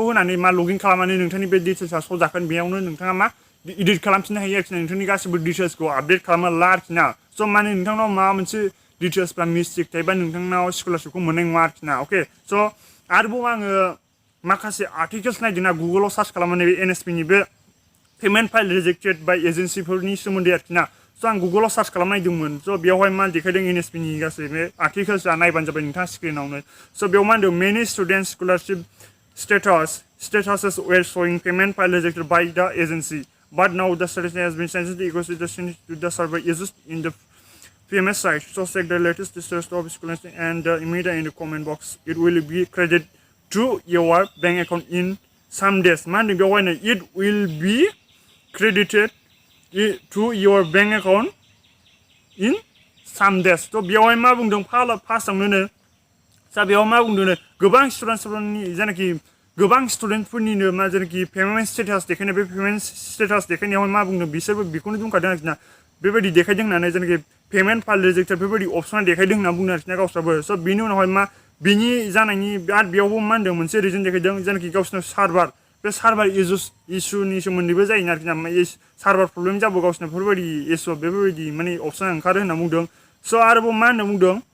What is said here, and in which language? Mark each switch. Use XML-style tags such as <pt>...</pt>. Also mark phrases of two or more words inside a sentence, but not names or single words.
<brx>होनानै मा लगइन खालामनानै नोंथांनि बे डिटेल्सआ श' जागोन बेयावनो नोंथाङा मा इडिट खालामफिननो हायो आरोखि ना नोंथांनि गासिबो डिटेल्सखौ आपडेट खालामना ला आरोखि ना स' माने नोंथांनाव माबा मोनसे डिटेल्सफ्रा मिस्टेक थायोबा नोंथांनाव स्कलारशिपखौ मोननाय नङा आरोखि ना अके स' आरोबाव आङो माखासे आर्टिकेल्स नायदोंना गुगोलाव सार्च खालामनानै बे NSP नि बे</brx> <en>payment file rejected by</en> <brx>एजेन्सिफोरनि सोमोन्दै आरोखि ना स' आं गुगोलाव सार्च खालामनायदोंमोन स' बेयावहाय मा देखायदों NSP नि गासै बे आर्टिकेल्सआ नायबानो जाबाय नोंथाङा स्क्रिनावनो स' बेयाव मा होनदों</brx> <en>many student scholarship statuses were showing payment file rejected by the agency but now the status has been changed to the server used in the PMS site so check the latest status of scholarship and immediate in the comment box it will be credited to your bank account in some days</en> <brx>मा होनदों बेवहायनो</brx> <en>it will be credited to your bank account in some days</en> <brx>थ' बेवहाय मा बुंदों फार्स्टआवनो सा बेयाव मा बुंदों गोबां स्टुडेन्टफोरनि जेनाखि गोबां स्टुडेन्टफोरनिनो मा जेनाखि</brx> <en>payment status</en> <brx>देखायनाय बे</brx> <en>payment status</en> <brx>देखायनायाव मा बुंदों बिसोरबो बेखौनो बुंखादों आरोखि ना बेबायदि देखायदों होननानै जेनाखि</brx> <en>payment file rejected</en> <brx>बेबायदि अपसना देखायदों होनना बुंदों आरोखि ना गावस्राबो स' बिनि उनावहाय मा बिनि जानायनि आरो बेयावबो मा होनदों मोनसे रिजन देखायदों जेनाखि गावसिनाव सार्भार बे सार्भार इसुनि सोमोन्दैबो जायो आरोखि ना</brx> <en>server problem</en> <brx>जाबो गावसिनाव बेफोरबायदि इसु बेफोरबायदि माने अपसना ओंखारो होनना बुंदों स' आरोबाव मा होनना बुंदों</brx>